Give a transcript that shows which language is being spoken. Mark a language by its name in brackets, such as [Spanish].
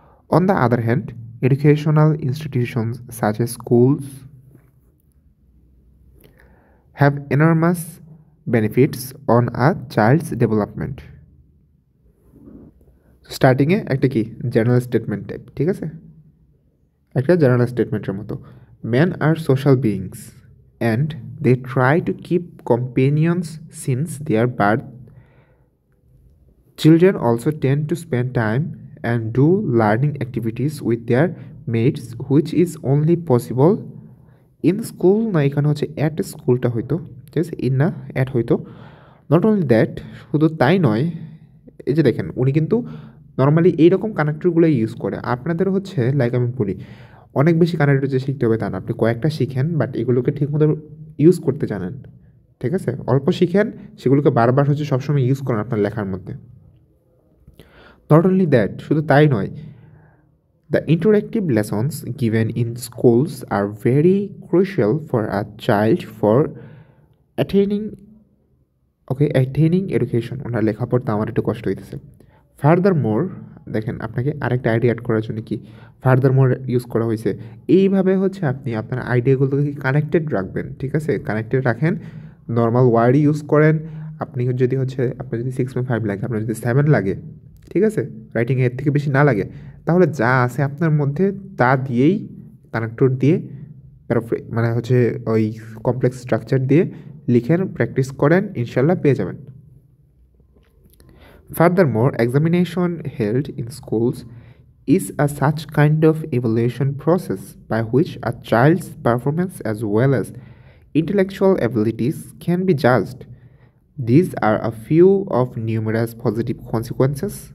[English] On the other hand, educational institutions such as schools have enormous benefits on a child's development. [Bangla] স্টার্টিংয়ে একটা কি general statement type, ঠিক আছে? একটা general স্টেটমেন্টের মতো, [English] Man are social beings and they try to keep companions since their birth. Children also tend to spend time and do learning activities with their mates, which is only possible in school. [Bangla] না এখানে হচ্ছে at স্কুলটা হয়তো, ঠিক আছে, in না at হয়তো। [English] not only that, [Bangla] শুধু তাই নয়, এই যে দেখেন উনি কিন্তু নর্মালি এইরকম কানেক্টরগুলো ইউজ করে। আপনাদের হচ্ছে লাইক আমি বলি অনেক বেশি কানেক্টর যে শিখতে হবে তা না, আপনি কয়েকটা শিখেন বাট এগুলোকে ঠিকমতো ইউজ করতে জানেন, ঠিক আছে? অল্প শিখেন, সেগুলোকে বারবার হচ্ছে সবসময় ইউজ করেন আপনার লেখার মধ্যে। [English] Not only that, [Bangla] শুধু তাই নয়, [English] the interactive lessons given in schools are very crucial for a child for [Bangla] attaining attaining education ওনার লেখা পড়তে আমার একটু কষ্ট হইতেছে। ফার্দার মোর, দেখেন আপনাকে আরেকটা আইডিয়া অ্যাড করার জন্য কি ফার্দার মোর ইউজ করা হয়েছে। এইভাবে হচ্ছে আপনি আপনার আইডিয়াগুলোকে কানেক্টেড রাখবেন, ঠিক আছে? কানেক্টেড রাখেন, নর্মাল ওয়ার্ডই ইউজ করেন। আপনি যদি হচ্ছে আপনার যদি 6.5 লাগে, আপনার যদি 7 লাগে, ঠিক আছে, রাইটিং এর থেকে বেশি না লাগে, তাহলে যা আছে আপনার মধ্যে তা দিয়েই কানেক্টর দিয়ে মানে হচ্ছে ওই কমপ্লেক্স স্ট্রাকচার দিয়ে লিখেন, প্র্যাকটিস করেন, ইনশাল্লাহ পেয়ে যাবেন। [English] Furthermore, examination held in schools is a such kind of evaluation process by which a child's performance as well as intellectual abilities can be judged. These are a few of numerous positive consequences.